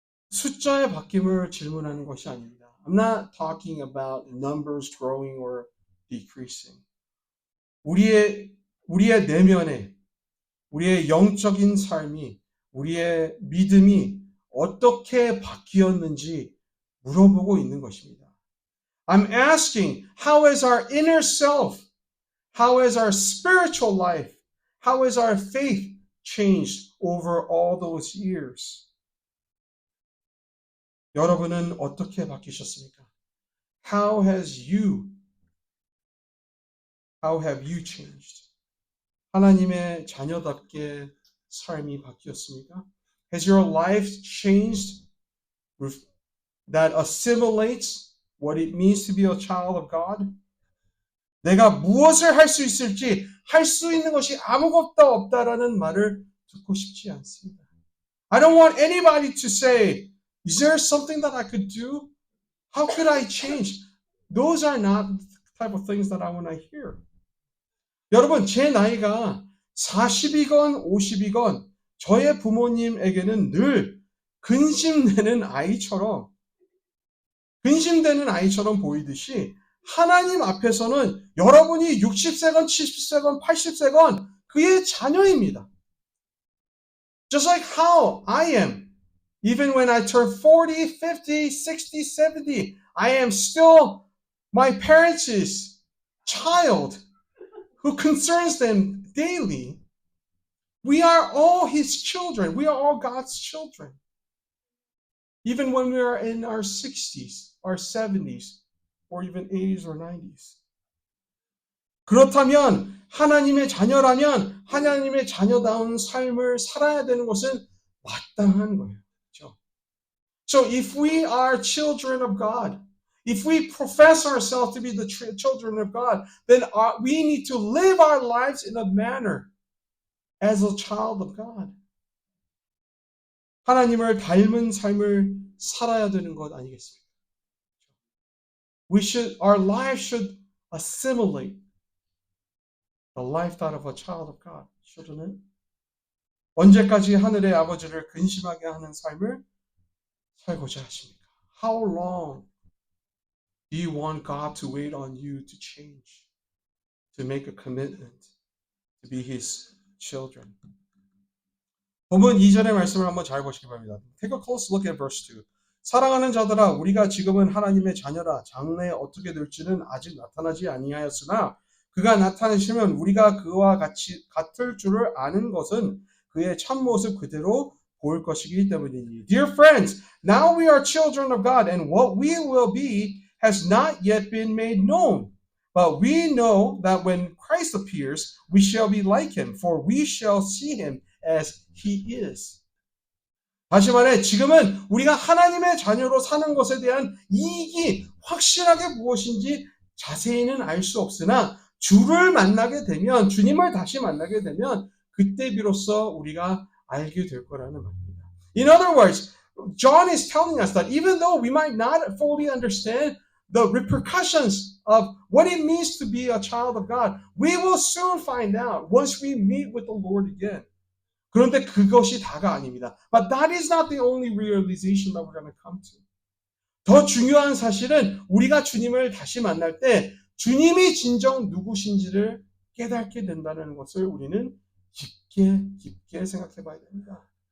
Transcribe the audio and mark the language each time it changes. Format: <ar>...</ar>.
<ko>숫자의 바뀜을 질문하는 것이 아닙니다.</ko> <en>I'm not talking about numbers growing or decreasing.</en> <ko>우리의 내면에 우리의 영적인 삶이 우리의 믿음이 어떻게 바뀌었는지 물어보고 있는 것입니다.</ko> <en>I'm asking, how is our inner self? How is our spiritual life? How is our faith changed over all those years?</en> <ko>여러분은 어떻게 바뀌셨습니까?</ko> <en>How have you changed?</en> <ko>하나님의 자녀답게 삶이 바뀌었습니까?</ko> <en>Has your life changed that assimilates what it means to be a child of God?</en> <ko>내가 무엇을 할 수 있을지 할 수 있는 것이 아무것도 없다라는 말을 듣고 싶지 않습니다.</ko> <en>I don't want anybody to say, is there something that I could do? How could I change? Those are not the type of things that I want to hear.</en> <ko>여러분, 제 나이가 40이건 50이건 저의 부모님에게는 늘 근심되는 아이처럼 보이듯이 하나님 앞에서는 여러분이 60세건 70세건 80세건 그의 자녀입니다.</ko> <en>Just like how I am. Even when I turn 40, 50, 60, 70, I am still my parents' child who concerns them daily. We are all his children. We are all God's children. Even when we are in our 60s, our 70s, or even 80s or 90s.</en> <ko>그렇다면 하나님의 자녀라면 하나님의 자녀다운 삶을 살아야 되는 것은 마땅한 거예요. 그렇죠?</ko> <en>So if we are children of God, if we profess ourselves to be the children of God, then we need to live our lives in a manner as a child of God.</en> <ko>하나님을 닮은 삶을 살아야 되는 것 아니겠습니까?</ko> <en>Our life should assimilate the lifestyle of a child of God, shouldn't it?</en> <ko>언제까지 하늘의 아버지를 근심하게 하는 삶을 살고자 하십니까?</ko> <en>How long do you want God to wait on you to change, to make a commitment to be His children?</en> <ko>본문 2절의 말씀을 한번 잘 보시기 바랍니다.</ko> <en>Take a close look at verse 2.</en> <ko>사랑하는 자들아, 우리가 지금은 하나님의 자녀라. 장래에 어떻게 될지는 아직 나타나지 아니하였으나 그가 나타나시면 우리가 그와 같을 줄을 아는 것은 그의 참모습 그대로 볼 것이기 때문이니.</ko> <en>Dear friends, now we are children of God, and what we will be has not yet been made known. But we know that when Christ appears, we shall be like him, for we shall see him as he is.</en> <ko>다시 말해, 지금은 우리가 하나님의 자녀로 사는 것에 대한 이익이 확실하게 무엇인지 자세히는 알 수 없으나 주를 만나게 되면, 주님을 다시 만나게 되면 그때 비로소 우리가 알게 될 거라는 말입니다.</ko> <en>In other words, John is telling us that even though we might not fully understand the repercussions of what it means to be a child of God, we will soon find out once we meet with the Lord again.</en> <ko>그런데 그것이 다가 아닙니다.</ko> <en>But that is not the only realization that we're going to come to.</en> <ko>더 중요한 사실은 우리가 주님을 다시 만날 때 주님이 진정 누구신지를 깨닫게 된다는 것을 우리는 깊게 생각해 봐야 됩니다.</ko>